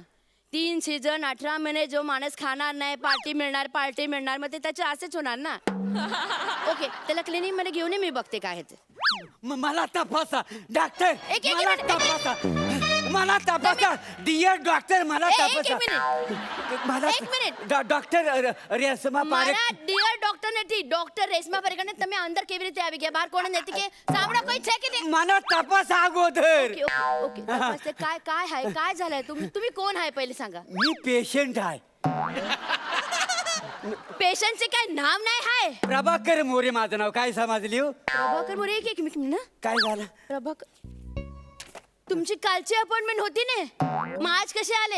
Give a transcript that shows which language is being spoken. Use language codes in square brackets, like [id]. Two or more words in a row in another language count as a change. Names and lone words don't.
[mr] 3 सीझन 18 महिने जो माणूस खाणार नाही, पार्टी मिळणार मग ते त्याचे असेच होणार ना. ओके, त्याला क्लिनिक मध्ये घेऊन ये, मी बघते काय आहे ते. मला तपासा डॉक्टर. एक मला मिनिट. तपासा. मला तपासा [en] dear doctor. [mr] मला तपासा. एक मिनिट. [gu] ડોક્ટર રેશમા પારેખ. મારા [en] dear doctor [gu] નથી, ડોક્ટર રેશમા પારેખ. ને તમે અંદર કેવી રીતે આવી ગયા? બહાર કોણ નથી કે સાંભળો કોઈ છે કે નહીં? [mr] मला तपास अगोदर. ओके ओके ओके. तपासते. काय काय आहे? काय झालंय? तुम्ही कोण आहे पहिले सांगा. मी पेशंट आहे. पेशंटचे काय नाव नाही आहे? प्रभाकर मोरे माझं नाव. काय समजली हो? प्रभाकर मोरे. एक मिनिट ना. काय झालं? प्रभाकर, तुमची कालची अपॉइंटमेंट होती ने, मग आज कसे आले?